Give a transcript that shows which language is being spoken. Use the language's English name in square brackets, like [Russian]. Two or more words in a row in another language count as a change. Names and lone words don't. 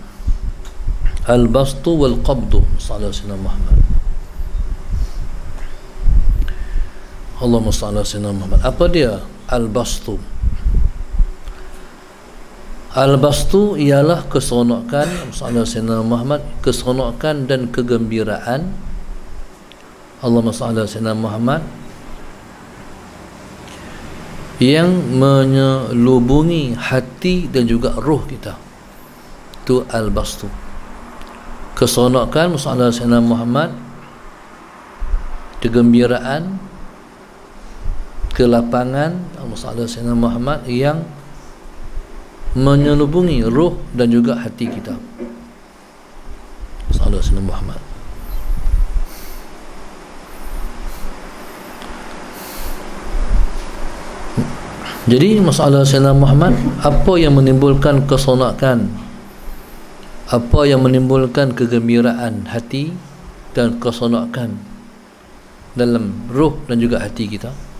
[Arabic] البسط والقبض، صلى الله عليه وسلم محمد. اللهم صل على سيدنا محمد. [Malay] Apa dia al-bastu? Al-bastu ialah keseronokan, [Arabic] صلى الله عليه وسلم محمد, [Malay] keseronokan dan kegembiraan, [Arabic] اللهم صل على سيدنا محمد, [Malay] yang menyelubungi hati dan juga ruh kita. Itu al-bastu. Keseronokan, [Arabic] صلى الله عليه وسلم محمد, [Malay] kegembiraan, kelapangan, [Arabic] صلى الله عليه وسلم محمد, [Malay] yang menyelubungi ruh dan juga hati kita, [Arabic] صلى الله عليه وسلم محمد. [Malay] Jadi masalah Sayyidina Muhammad, apa yang menimbulkan keseronokan, apa yang menimbulkan kegembiraan hati dan keseronokan dalam ruh dan juga hati kita,